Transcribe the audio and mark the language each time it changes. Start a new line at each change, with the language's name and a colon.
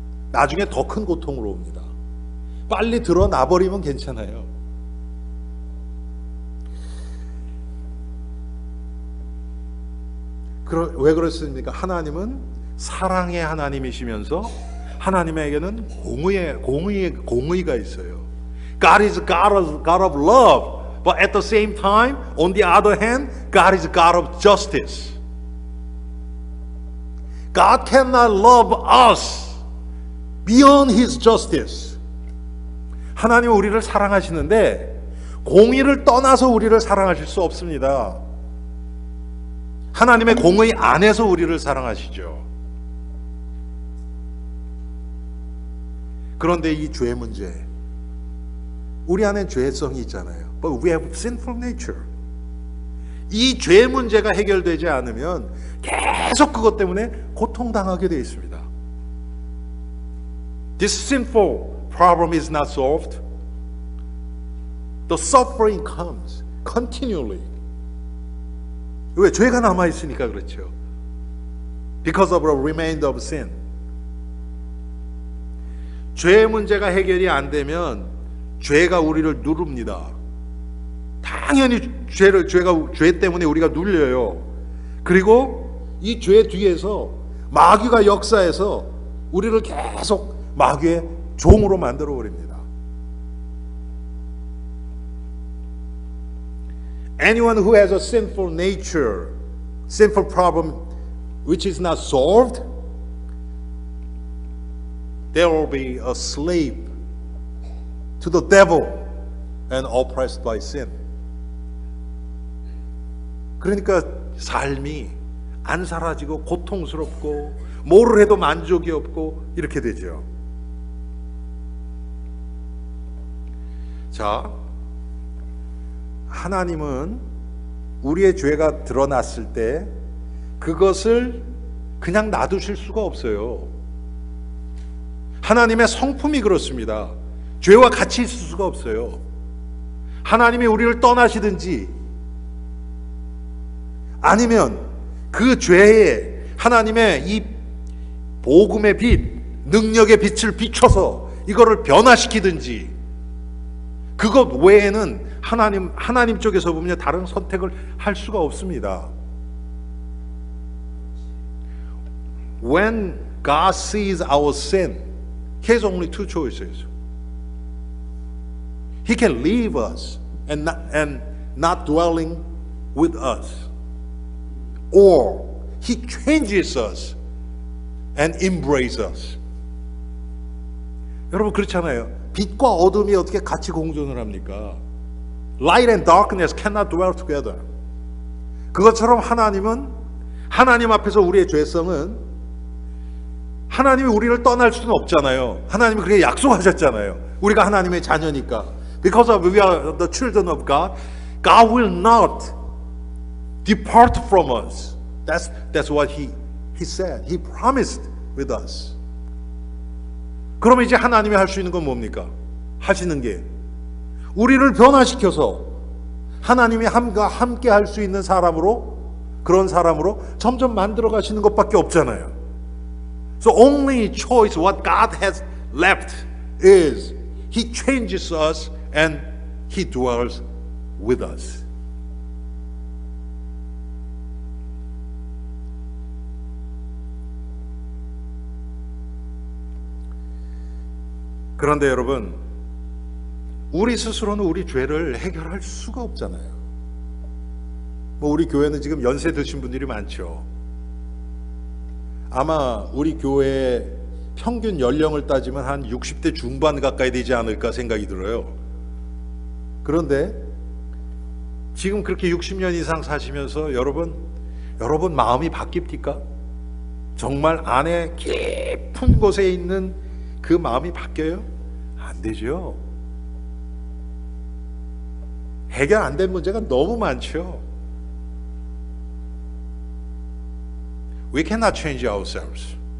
Korean: 나중에 더 큰 고통으로 옵니다. 빨리 드러나버리면 괜찮아요. 왜 그렇습니까? 하나님은 사랑의 하나님이시면서 하나님에게는 공의가 있어요.
English: God is God of love, but at the same time, on the other hand, God is God of justice. God cannot love us beyond His justice.
Korean: 하나님은 우리를 사랑하시는데 공의를 떠나서 우리를 사랑하실 수 없습니다. 하나님의 공의 안에서 우리를 사랑하시죠. 그런데 이 죄 문제, 우리 안에 죄성이 있잖아요.
English: But we have sinful nature.
Korean: 이 죄 문제가 해결되지 않으면 계속 그것 때문에 고통당하게 되어 있습니다.
English: This sinful problem is not solved. The suffering comes continually.
Korean: 왜? 죄가 남아있으니까 그렇죠.
English: Because of the remainder of sin.
Korean: 죄의 문제가 해결이 안 되면 죄가 우리를 누릅니다. 당연히 죄 때문에 우리가 눌려요. 그리고 이 죄 뒤에서 마귀가 역사해서 우리를 계속 마귀의 종으로 만들어 버립니다.
English: Anyone who has a sinful nature, sinful problem which is not solved, there will be a slave to the devil and oppressed by sin.
Korean: 그러니까 삶이 안 사라지고 고통스럽고 뭐를 해도 만족이 없고 이렇게 되죠. 자, 하나님은 우리의 죄가 드러났을 때 그것을 그냥 놔두실 수가 없어요. 하나님의 성품이 그렇습니다. 죄와 같이 있을 수가 없어요. 하나님이 우리를 떠나시든지 아니면 그 죄에 하나님의 이 복음의 빛, 능력의 빛을 비춰서 이거를 변화시키든지 그것 외에는 하나님 쪽에서 보면 다른 선택을 할 수가 없습니다.
English: When God sees our sin, He has only two choices. He can leave us and not dwelling with us, or He changes us and embraces us.
Korean: 여러분 그렇잖아요. 빛과 어둠이 어떻게 같이 공존을 합니까?
English: Light and darkness cannot dwell together.
Korean: 그것처럼 하나님은 하나님 앞에서 우리의 죄성은 하나님이 우리를 떠날 수는 없잖아요. 하나님이 그렇게 약속하셨잖아요. 우리가 하나님의 자녀니까.
English: Because of we are the children of God, God will not depart from us. That's what He said. He promised with us.
Korean: 그러면 이제 하나님이 할 수 있는 건 뭡니까? 하시는 게 우리를 변화시켜서 하나님이 함께 할 수 있는 사람으로, 그런 사람으로 점점 만들어 가시는 것밖에 없잖아요.
English: So only choice what God has left is He changes us and He dwells with us.
Korean: 그런데 여러분, 우리 스스로는 우리 죄를 해결할 수가 없잖아요. 뭐 우리 교회는 지금 연세 드신 분들이 많죠. 아마 우리 교회의 평균 연령을 따지면 한 60대 중반 가까이 되지 않을까 생각이 들어요. 그런데 지금 그렇게 60년 이상 사시면서 여러분 마음이 바뀝니까? 정말 안에 깊은 곳에 있는 그 마음이 바뀌어요? 안 되죠. 해결 안 된 문제가 너무 많죠.
English: We cannot change ourselves.